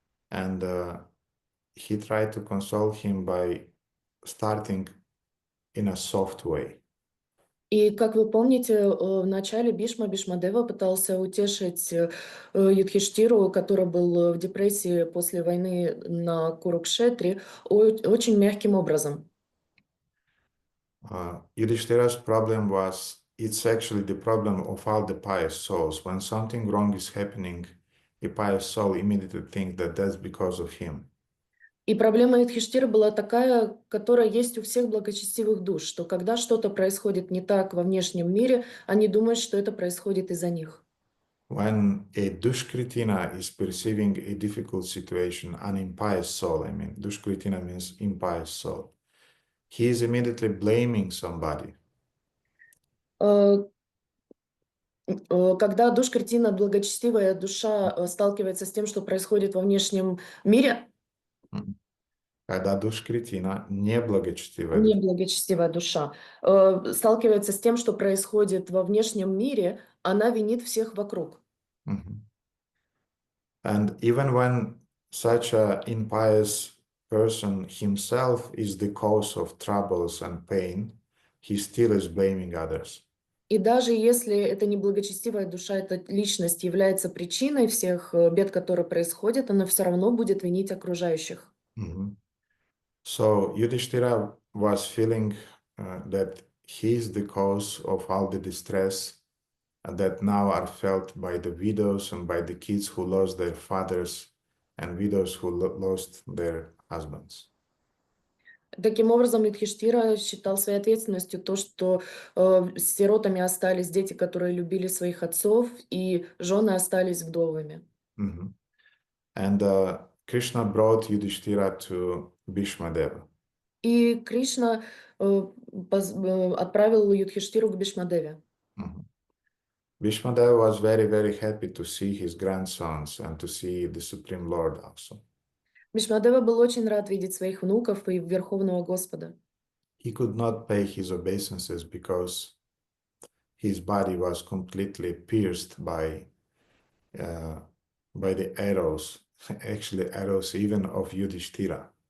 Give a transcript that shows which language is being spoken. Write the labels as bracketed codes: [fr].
[en] And he tried to console him by starting in a soft way. [ru] И, как вы помните, в начале Бишмадева пытался утешить Юдхиштиру, который был в депрессии после войны на Курукшетре, очень мягким образом. [en] Yudhishthira's problem was, it's actually the problem of all the pious souls. When something wrong is happening, a pious soul immediately thinks that that's because of him. [ru] И проблема Юдхиштира была такая, которая есть у всех благочестивых душ, что когда что-то происходит не так во внешнем мире, они думают, что это происходит из-за них. [en] When a Dushkritina is perceiving a difficult situation, an impious soul, I mean, Dushkritina means impious soul, he is immediately blaming somebody. [ru] Когда Душкритина, благочестивая душа, сталкивается с тем, что происходит во внешнем мире, Когда Душкритина, неблагочестивая душа, сталкивается с тем, что происходит во внешнем мире, она винит всех вокруг. [en] And even when such an impious person himself is the cause of troubles and pain, he still is blaming others. [ru] И даже если эта неблагочестивая душа, эта личность является причиной всех бед, которые происходят, она все равно будет винить окружающих. [en] So Yudhishthira was feeling that he is the cause of all the distress that now are felt by the widows and by the kids who lost their fathers and widows who lost their husbands. [ru] Таким образом, Юдхиштира считал своей ответственностью то, что сиротами остались дети, которые любили своих отцов, и жены остались вдовами. Mhm. [en] And Krishna brought Yudhishthira to Bhishma Deva. [ru] И Кришна отправил Юдхиштиру к Бишмадеве. Mhm. [en] Bhishma Deva was very, very happy to see his grandsons and to see the Supreme Lord also. [ru] Бишмадева был очень рад видеть своих внуков и Верховного Господа. [en] He could not pay his obeisances because his body was completely pierced uh, by the arrows, actually arrows even of Yudhishthira.